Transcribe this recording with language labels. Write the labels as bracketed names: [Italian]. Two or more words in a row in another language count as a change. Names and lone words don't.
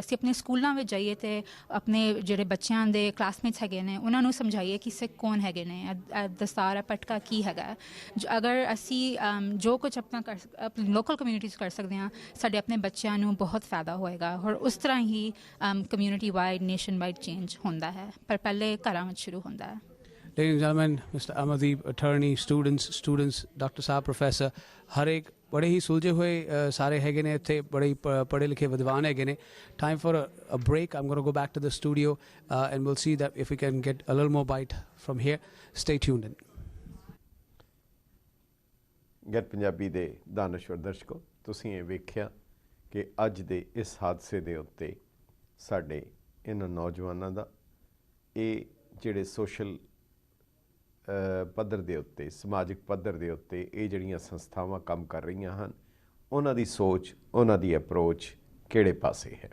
[Punjabi] ਅਸੀਂ ਆਪਣੇ ਸਕੂਲਾਂ ਵਿੱਚ ਜਾਈਏ ਅਤੇ ਆਪਣੇ ਜਿਹੜੇ ਬੱਚਿਆਂ ਦੇ ਕਲਾਸਮੇਟਸ ਹੈਗੇ ਨੇ ਉਹਨਾਂ ਨੂੰ ਸਮਝਾਈਏ ਕਿ ਸਿੱਖ ਕੌਣ ਹੈਗੇ ਨੇ, ਦਸਤਾਰ ਪਟਕਾ ਕੀ ਹੈਗਾ. ਅਗਰ ਅਸੀਂ ਜੋ ਕੁਝ ਆਪਣੀ [English] local community [Punjabi] 'ਚ ਕਰ ਸਕਦੇ ਹਾਂ, ਸਾਡੇ ਆਪਣੇ ਬੱਚਿਆਂ ਨੂੰ ਬਹੁਤ ਫਾਇਦਾ ਹੋਏਗਾ. ਔਰ ਉਸ ਤਰ੍ਹਾਂ ਹੀ [English] community wide, nation wide change [Punjabi] ਹੁੰਦਾ ਹੈ, ਪਰ ਪਹਿਲੇ ਘਰਾਂ ਵਿੱਚ ਸ਼ੁਰੂ ਹੁੰਦਾ ਹੈ. [English] Ladies and gentlemen, Mr. Amardeep, attorney, students, Dr. Saab, professor, [Punjabi] ਹਰੇਕ ਬੜੇ ਹੀ ਸੁਲਝੇ ਹੋਏ ਸਾਰੇ ਹੈਗੇ ਨੇ ਇੱਥੇ, ਬੜੇ ਹੀ ਪੜ੍ਹੇ ਲਿਖੇ ਵਿਦਵਾਨ ਹੈਗੇ ਨੇ. [English] Time for a break. I'm going to go back to the studio and we'll see that if we can get a little more bite from here. Stay tuned in. [Punjabi] ਗੈਟ ਪੰਜਾਬੀ ਦੇ ਦਾਨਸ਼ਵਰ ਦਰਸ਼ਕੋ, ਤੁਸੀਂ ਇਹ ਵੇਖਿਆ ਕਿ ਅੱਜ ਦੇ ਇਸ ਹਾਦਸੇ ਦੇ ਉੱਤੇ ਸਾਡੇ ਇਹਨਾਂ ਨੌਜਵਾਨਾਂ ਦਾ, ਇਹ ਜਿਹੜੇ ਸੋਸ਼ਲ ਪੱਧਰ ਦੇ ਉੱਤੇ, ਸਮਾਜਿਕ ਪੱਧਰ ਦੇ ਉੱਤੇ ਇਹ ਜਿਹੜੀਆਂ ਸੰਸਥਾਵਾਂ ਕੰਮ ਕਰ ਰਹੀਆਂ ਹਨ, ਉਹਨਾਂ ਦੀ ਸੋਚ, ਉਹਨਾਂ ਦੀ ਅਪਰੋਚ ਕਿਹੜੇ ਪਾਸੇ ਹੈ.